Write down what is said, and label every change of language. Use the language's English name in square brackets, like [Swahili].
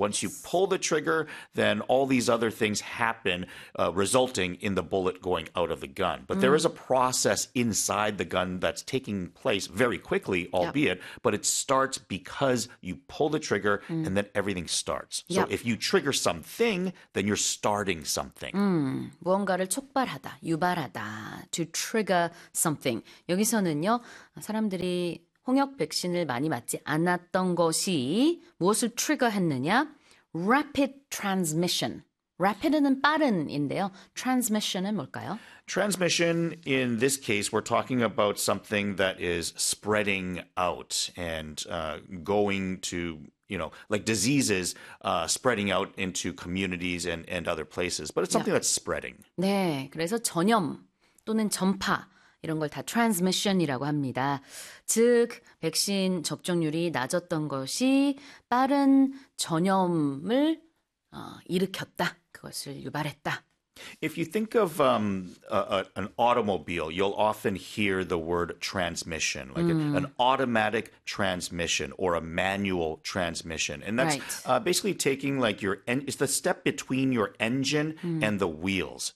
[English] Once you pull the trigger, then all these other things happen, resulting in the bullet going out of the gun. But there is a process inside the gun that's taking place very quickly, albeit, but it starts because you pull the trigger and then everything starts. So if you trigger something, then you're starting something. [Korean] 무언가를 촉발하다, 유발하다, [English] to trigger something. [Korean] 여기서는요, 사람들이 홍역 백신을 많이 맞지 않았던 것이 무엇을 trigger했느냐? [English] Rapid transmission. Rapid는 [Korean] 빠른인데요. Transmission은 뭘까요? [English] Transmission, in this case, we're talking about something that is spreading out and going to, you know, like diseases spreading out into communities and other places. But it's something that's spreading. [Korean] 네, 그래서 전염 또는 전파 이런 걸 다 transmission이라고 합니다. 즉, 백신 접종률이 낮았던 것이 빠른 전염을 일으켰다. 그것을 유발했다. [English] If you think of an automobile, you'll often hear the word transmission, like an automatic transmission or a manual transmission. And that's basically taking like your it's the step between your engine and the wheels.